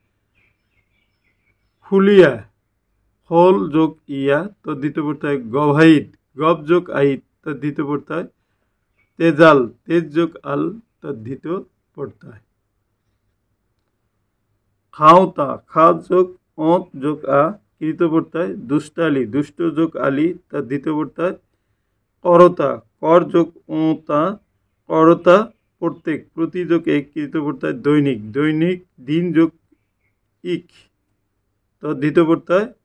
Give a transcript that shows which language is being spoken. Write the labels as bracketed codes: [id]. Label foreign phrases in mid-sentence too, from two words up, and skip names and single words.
[as] ফুলিয়া, হল যোগ ইয়া তদ্ধিত প্ৰত্যয়। গভাইত, গভ যোগ আইত তদ্ধিত প্ৰত্যয়। তেজাল, তেজ যোগ আল তদ্ধিত প্ৰত্যয়। খাওতা, খা যোগ অত যোগ আ কৃত প্রত্যয়। দুষ্টালি, দুষ্ট যোগ আলি তদ্ধিত প্রত্যয়। করতা, কর যোগ ওতা করতা প্রত্যেক প্রতি যোগ এক কৃত প্রত্যয়। দৈনিক, দৈনিক দিন যোগ ইক তদ্ধিত প্রত্যয়।